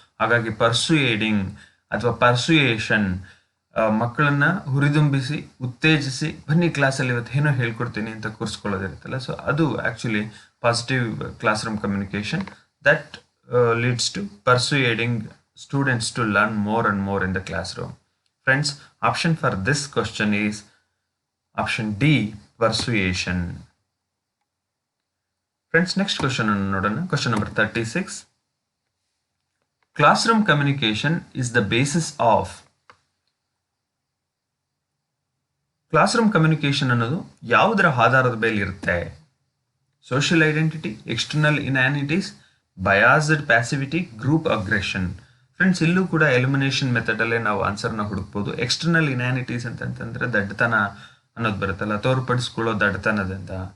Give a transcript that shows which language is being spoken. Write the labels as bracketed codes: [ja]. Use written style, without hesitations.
[kn] ಹಾಗಾಗಿ ಪರ್ಸುಯೇಡಿಂಗ್ ಅಥವಾ ಪರ್ಸುಯೇಷನ್, ಮಕ್ಕಳನ್ನ ಹುರಿದುಂಬಿಸಿ ಉತ್ತೇಜಿಸಿ ಬನ್ನಿ ಕ್ಲಾಸಲ್ಲಿ ಇವತ್ತು ಏನೋ ಹೇಳ್ಕೊಡ್ತೀನಿ ಅಂತ ಕೂರಿಸ್ಕೊಳ್ಳೋದಿರುತ್ತಲ್ಲ, ಸೊ ಅದು actually positive class room communication [en] That leads to persuading students to learn more and more in the classroom. Friends, option for this question is option D, persuasion. Friends, next question [kn] nodana. [en] Question number 36. Classroom communication is the basis of. [kn] Classroom communication ಅನ್ನೋದು ಯಾವುದರ ಆಧಾರದ ಮೇಲೆ ಇರುತ್ತೆ? [en] Social identity, external inanities, biased passivity, group aggression. [kn] Friends, ಇಲ್ಲೂ ಕೂಡ elimination ಮೆಥಡಲ್ಲೇ ನಾವು ಆನ್ಸರ್ನ ಹುಡುಕ್ಬೋದು. External ಇನ್ಯಾನಿಟೀಸ್ ಅಂತಂತಂದರೆ ದಡ್ಡತನ ಅನ್ನೋದು ಬರುತ್ತಲ್ಲ, ತೋರ್ಪಡಿಸ್ಕೊಳ್ಳೋ ದಡ್ಡತನದಿಂದ.